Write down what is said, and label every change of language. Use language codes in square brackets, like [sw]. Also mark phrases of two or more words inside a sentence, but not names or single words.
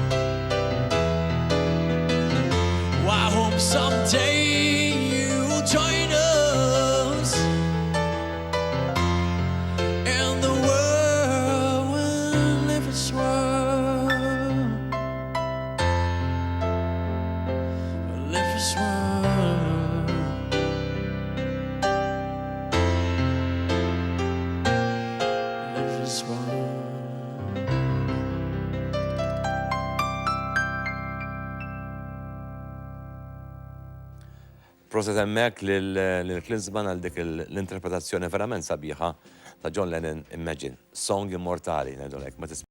[en] Oh, I hope someday you'll join us in the world we'll live as one. We'll live as one. Live as one. [mt] Proset hemmhekk lil Klinsmann għal dik l-interpretazzjoni verament sabiħa ta' John Lennon Imagine, song immortali ngħidulek ma